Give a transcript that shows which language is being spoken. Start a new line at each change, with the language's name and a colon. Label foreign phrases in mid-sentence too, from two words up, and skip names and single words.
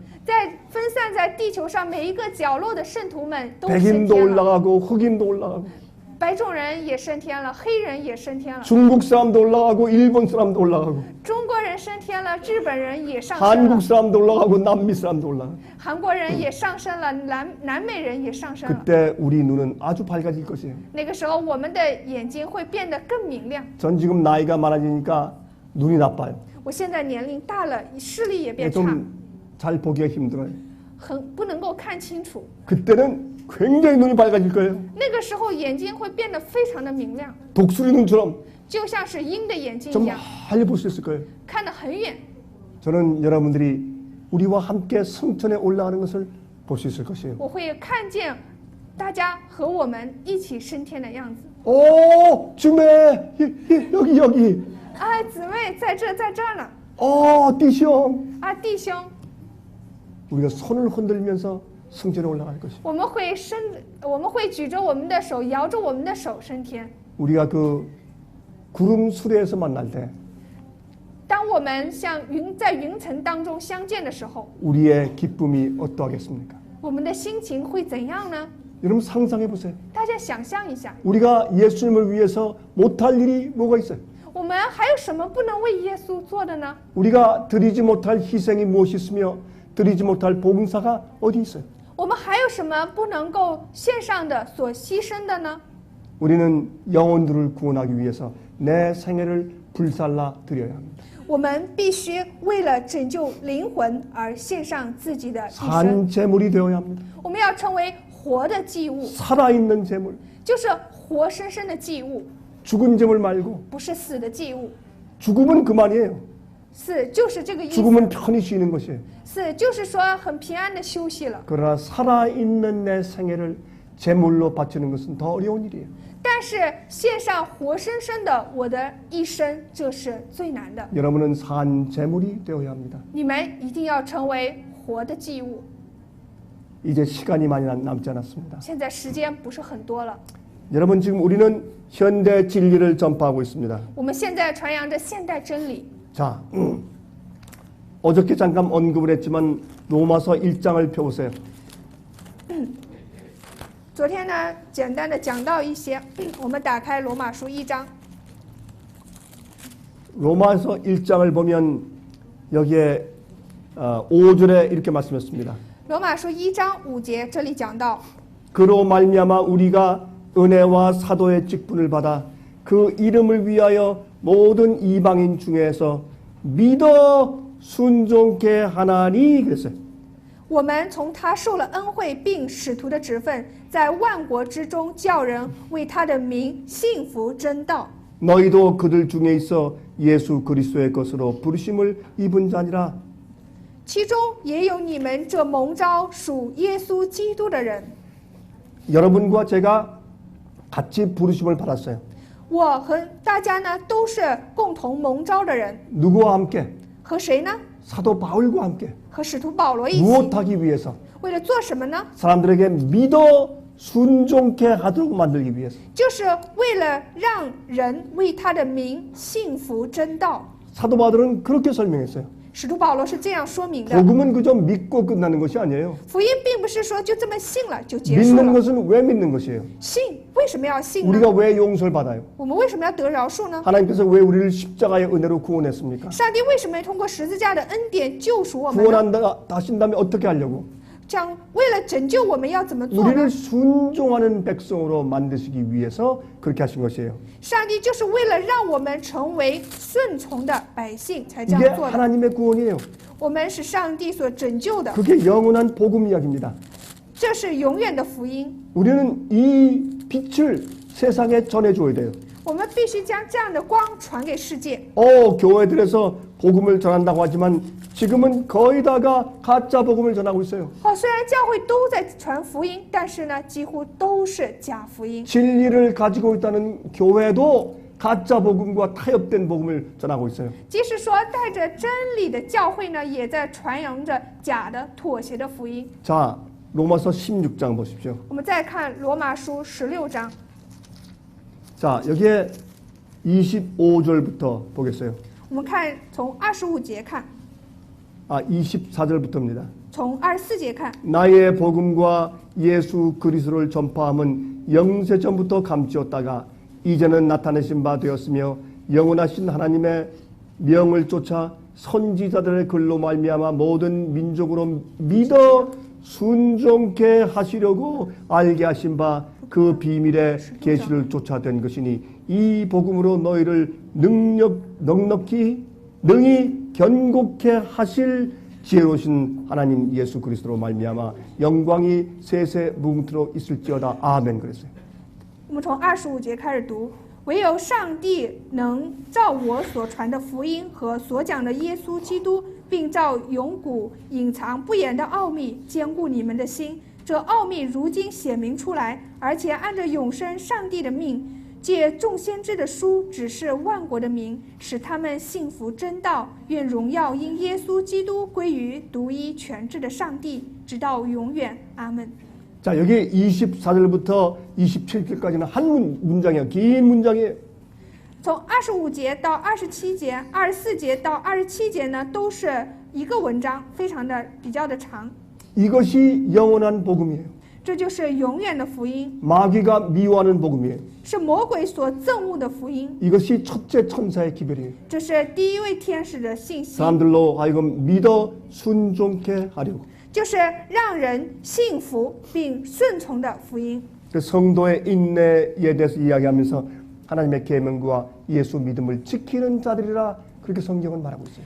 Chinese: 在分散在地球上每一个角落的圣徒们都升
Korean: 백인도
Chinese: 天了，
Korean: 올라가고 흑인도 올라가고
Chinese: 白种人也升天了，黑人也升天了，
Korean: 중국 사람도 올라가고 일본 사람도 올라가고
Chinese: 中国人升天了，日本人也上升
Korean: 한국
Chinese: 了，
Korean: 사람도 올라가고 남미 사람도 올라가고
Chinese: 韩国人也上升了，南美人也上升了。
Korean: 그때 우리 눈은 아주 밝아질 것이에요.
Chinese: 那个时候，我们的眼睛会变得更明亮。
Korean: 전 지금 나이가 많아지니까 눈이 나빠요.
Chinese: 我现在年龄大了，视力也变差，
Korean: 좀 잘 보기가 힘들어요.
Chinese: 不能够看清楚。
Korean: 그때는 굉장히 눈이 밝아질 거예요.
Chinese: 那个时候，眼睛会变得非常的明亮，
Korean: 독수리 눈처럼
Chinese: 就像是鹰的眼睛一
Korean: 좀
Chinese: 样，
Korean: 많이 볼 수 있을 거예요.
Chinese: 看得很远。
Korean: 저는 여러분들이 우리와 함께 승천에 올라가는 것을 볼 수 있을 것이에요.
Chinese: 我会看见大家和我们一起升天的样子。
Korean: 오, 주매 여기.
Chinese: 啊，姊妹在这儿呢。弟兄. 啊，弟兄，
Korean: 우리가 손을 흔들면서 승천에 올라갈 것이에요.
Chinese: 我们会举着我们的手，摇着我们的手升天。
Korean: 우리가 그 구름 수레에서 만날 때
Chinese: 当我们在云层当中相见的时候，
Korean: 우리의 기쁨이 어떠하겠습니까?
Chinese: 我们的心情会怎样呢？
Korean: 여러분 상상해 보세요.
Chinese: 大家想象一下，
Korean: 우리가 예수님을 위해서 못할 일이 뭐가 있어요?
Chinese: 我们还有什么不能为耶稣做的呢？
Korean: 우리가 드리지 못할 희생이 무엇이 있으며 드리지 못할 봉사가 어디 있어요?
Chinese: 我们还有什么不能够献上的、所牺牲的呢？
Korean: 우리는 영혼들을 구원하기 위해서 내 생애를 불살라 드려야 합니다.
Chinese: 我们必须为了拯救灵魂而献上自己的一生。
Korean: 산 제물이 되어야 합니다.
Chinese: 我们要成为活的祭物，
Korean: 살아있는 제물,
Chinese: 就是活生生的祭物，
Korean: 죽은 제물 말고
Chinese: 不是死的祭物。
Korean: 죽음은 그만이에요.
Chinese: 死就是这个意思，
Korean: 죽음은 편히 쉬는 것이에요.
Chinese: 死就是说很平安的休息了。
Korean: 그러나 살아있는 내 생애를 제물로 바치는 것은 더 어려운 일이에요.
Chinese: 但是献上活生生的我的一生，这是最难的。
Korean: 여러분은 산 제물이 되어야 합니다.
Chinese: 你们一定要成为活的祭物。
Korean: 이제 시간이 많이 남지 않았습니다.
Chinese: 现在时间不是很多了，
Korean: 여러분 지금 우리는 현대 진리를 전파하고 있습니다.
Chinese: 我们现在传扬着现代真理。
Korean: 자, 어저께 잠깐 언급을 했지만 로마서 1장을 펴보세요.
Chinese: 昨天呢，简单的讲到一些，我们打开罗马书1章，
Korean: 로마서 1장을 보면 여기에 5절에 이렇게 말씀했습니다.
Chinese: 罗马书1章5节这里讲到，
Korean: 그로 말미암아 우리가 은혜와 사도의 직분을 받아 그 이름을 위하여 모든 이방인 중에서 믿어 순종케 하나니 그랬어요.
Chinese: 我们从他受了恩惠，并使徒的职分，在万国之中叫人为他的名信服真道。
Korean: 너희도 그들 중에 있어 예수 그리스도의 것으로 부르심을 입은 자니라.
Chinese: 其中也有你们这蒙召属耶稣基督的人。
Korean: 여러분과 제가 같이 부르심을 받았어요.
Chinese: 我和大家呢都是共同蒙召的人，
Korean: 누구와 함께?
Chinese: 和谁呢？
Korean: 사도 바울과 함께.
Chinese: 和使徒保罗一起。
Korean: 무엇하기 위해서?
Chinese: 为了做什么呢？
Korean: 사람들에게 믿어 순종케 하도록 만들기 위해서.
Chinese: 就是为了让人为他的名信服真道。
Korean: 사도 바울은 그렇게 설명했어요.
Chinese: 使徒保罗是这样说明的：
Korean: 복음은 그저 믿고 끝나는 것이 아니에요.
Chinese: 福音并不是说就这么信了就结束
Korean: 믿는
Chinese: 了。
Korean: 것은 왜 믿는 것이에요?
Chinese: 信为什么要信呢？
Korean: 우리가 왜 용서를 받아요?
Chinese: 我们为什么要得饶恕呢？
Korean: 하나님께서 왜 우리를 십자가의 은혜로 구원했습니까?
Chinese: 上帝为什么要通过十字架的恩典救赎我们呢？
Korean: 구원하신 다음에 어떻게 하려고?
Chinese: 这样为了拯救我们要怎么做呢？
Korean: 우리를 순종하는 백성으로 만드시기 위해서 그렇게 하신 것이에요.
Chinese: 上帝就是为了让我们成为顺从的百姓才这
Korean: 이게
Chinese: 样做的。
Korean: 하나님의 구원이에요.
Chinese: 我们是上帝所拯救的，
Korean: 그게 영원한 복음 이야기입니다.
Chinese: 这是永远的福音。
Korean: 우리는 이 빛을 세상에 전해줘야 돼요.
Chinese: 我们必须将这样的光传给世界。
Korean: 교회들에서 복음을 전한다고 하지만 지금은 거의 다가 가짜 복음을 전하고 있어요.
Chinese: 虽然教会都在传福音，但是呢，几乎都是假福音。
Korean: 진리를 가지고 있다는 교회도 가짜 복음과 타협된 복음을 전하고 있어요.
Chinese: 即使说带着真理的教会呢，也在传扬着假的、妥协的福音。
Korean: 자, 로마서 16장 보십시오.
Chinese: 我们再看罗马书16章，
Korean: 자, 여기에 25절부터 보겠어요.
Chinese: 我们看从25节看，
Korean: 24절부터입니다.
Chinese: 从24节看。
Korean: 나의 복음과 예수 그리스도를 전파함은 영세 전부터 감추었다가 이제는 나타내신 바 되었으며 영원하신 하나님의 명을 쫓아 선지자들의 글로 말미암아 모든 민족으로 믿어 순종케 하시려고 알게 하신 바 그 비밀의 계시를 쫓아된 것이니 이 복음으로 너희를 넉넉히 능히 견고케 하실 지혜로우신 하나님 예수 그리스도로 말미암아 영광이 세세 무궁토록 있을지어다. 아멘. 그랬어요.
Chinese: 我们从25节开始读，唯有上帝能照我所传的福音和所讲的耶稣基督，并照永古隐藏不言的奥秘坚固你们的心。这奥秘如今显明出来，而且按着永生上帝的命，借众先知的书指示万国的民，使他们信服真道。愿荣耀因耶稣基督归于独一全智的上帝，直到永远。阿门。
Korean: 자, 여기 24절부터 27절까지는 한 문장이에요. 긴 문장이에요.
Chinese: 从25节到27节、24节到27节呢，都是一个文章，非常的比较的长。
Korean: 이것이 영원한 복음이에요.
Chinese: 这就是永远的福音，
Korean: 마귀가 미워하는 복음이에요.
Chinese: 是魔鬼所憎恶的福音，
Korean: 이것이 첫째 천사의 기별이에요.
Chinese: 这是第一位天使的信息，
Korean: 사람들로 하여금 믿어 순종케 하려고.
Chinese: 就是让人信服并顺从的福音。
Korean: 그 성도의 인내에 대해서 이야기하면서 하나님의 계명과 예수 믿음을 지키는 자들이라 그렇게 성경은 말하고 있어요.